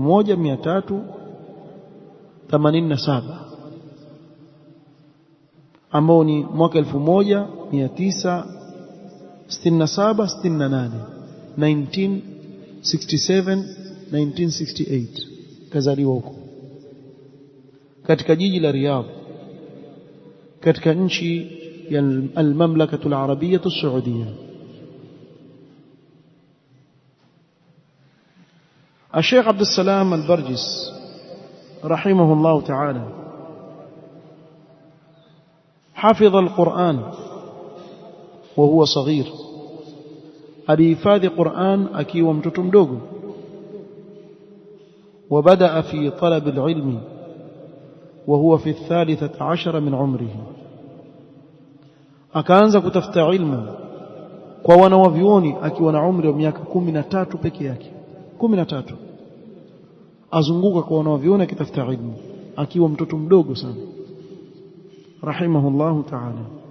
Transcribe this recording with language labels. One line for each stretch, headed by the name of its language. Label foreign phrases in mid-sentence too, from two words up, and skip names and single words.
Swahili: 1387 ambao ni mwaka 1967-68, 1967-1968 kazaliwa huko katika jiji la Riyadh katika nchi ya al-Mamlakatu al-Arabiyyah as-Saudiyyah.
Arabic: الشيخ عبد السلام البرجس رحمه الله تعالى حفظ القرآن وهو صغير،
Swahili: alihifadhi Qur'an akiwa mtoto mdogo.
Arabic: وبدأ في طلب العلم وهو في 13 من عمره،
Swahili: akaanza kutafuta ilmu kwa wanawavyuoni akiwa na umri wa miaka 13 peke yake. 13 azunguka kwa wanawavyuoni akitafuta ilmu akiwa mtoto mdogo sana,
Arabic: رحمه الله تعالى.